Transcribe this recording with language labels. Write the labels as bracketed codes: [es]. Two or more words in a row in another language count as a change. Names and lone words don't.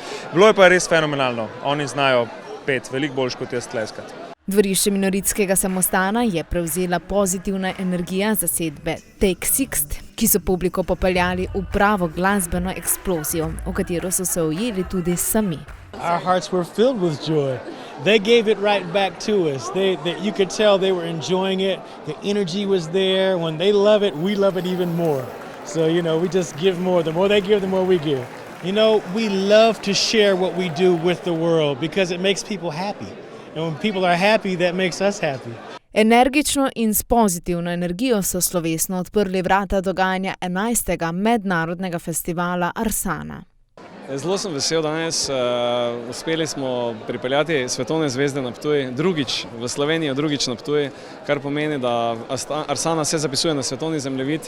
[sl] Bilo je pa res fenomenalno. Oni znajo pet, veliko boljš kot jaz tleskati. Dvorišče Minoritskega samostana je prevzela pozitivna energija zasedbe Take Six, ki so publiko popeljali v pravo glasbeno eksplozijo, v katero so se ujeli tudi sami. [en] Our hearts were filled with joy. They gave it right back to us. You could tell they were enjoying it. The energy was there. When they love it, we love it even more. So, we just give more. The more they give, the more we give. We love to share what we do with the world because it makes people happy. And when people are happy, that makes us happy. [sl] Energično in s pozitivno energijo so slovesno odprli vrata dogajanja 11. mednarodnega festivala Arsana. Zelo sem vesel danes. Uspeli smo pripeljati svetovne zvezde na Ptuj, drugič v Slovenijo, drugič na Ptuj, kar pomeni, da Arsana se zapisuje na svetovni zemljevid.